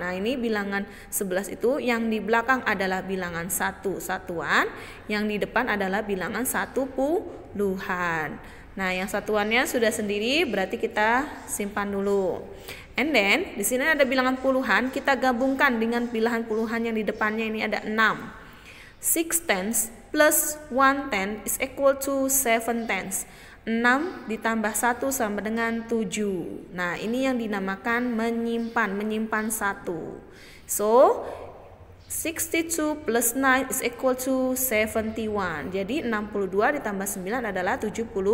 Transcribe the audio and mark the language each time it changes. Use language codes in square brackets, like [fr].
[id] Nah, ini bilangan 11 itu yang di belakang adalah bilangan satuan, yang di depan adalah bilangan satu puluhan. Nah, yang satuannya sudah sendiri, berarti kita simpan dulu. [en] And then [id] di sini ada bilangan puluhan, kita gabungkan dengan bilangan puluhan yang di depannya, ini ada 6. [en] 6 tens plus 1 ten is equal to 7 tens. [id] 6 ditambah 1 sama dengan 7. Nah, ini yang dinamakan menyimpan 1. [en] So, 62 plus 9 is equal to 71. [id] Jadi 62 ditambah 9 adalah 71.